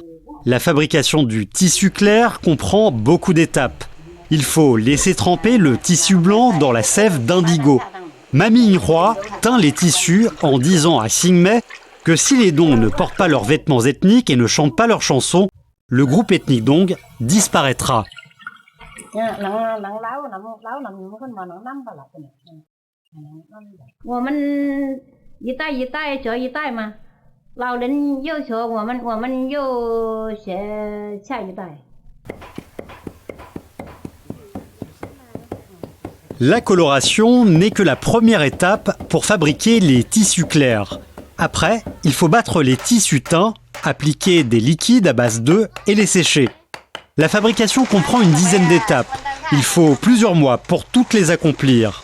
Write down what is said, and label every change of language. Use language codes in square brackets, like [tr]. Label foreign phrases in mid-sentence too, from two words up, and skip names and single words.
[fr] La fabrication du tissu clair comprend beaucoup d'étapes. Il faut laisser tremper le tissu blanc dans la sève d'indigo. Mami Inhua teint les tissus en disant à Xingmei que si les Dong ne portent pas leurs vêtements ethniques et ne chantent pas leurs chansons, le groupe ethnique Dong disparaîtra. [zh] 我们一代一代学一代嘛，老人又学我们又学下一代。 [fr] La coloration n'est que la première étape pour fabriquer les tissus clairs. Après, il faut battre les tissus teints, appliquer des liquides à base d'œufs et les sécher. La fabrication comprend une dizaine d'étapes. Il faut plusieurs mois pour toutes les accomplir.